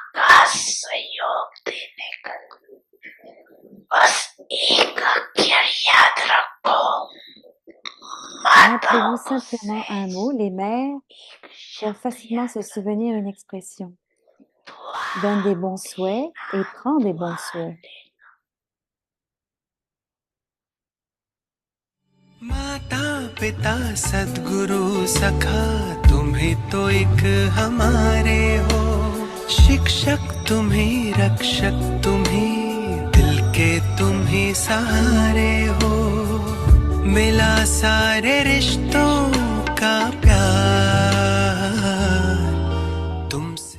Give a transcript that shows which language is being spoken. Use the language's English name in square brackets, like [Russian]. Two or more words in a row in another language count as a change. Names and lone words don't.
[French] Rappelez-vous simplement un mot. Les mères peuvent facilement se souvenir une expression. Donne des bons souhaits et prends des bons souhaits. [Hindi] माता पिता सद्गुरु सखा तुम्हें तो एक हमारे हो, शिक्षक तुम्हें रक्षक तुम्हें दिल के तुम्हें सहारे हो, मिला सारे रिश्तों का प्यार तुमसे।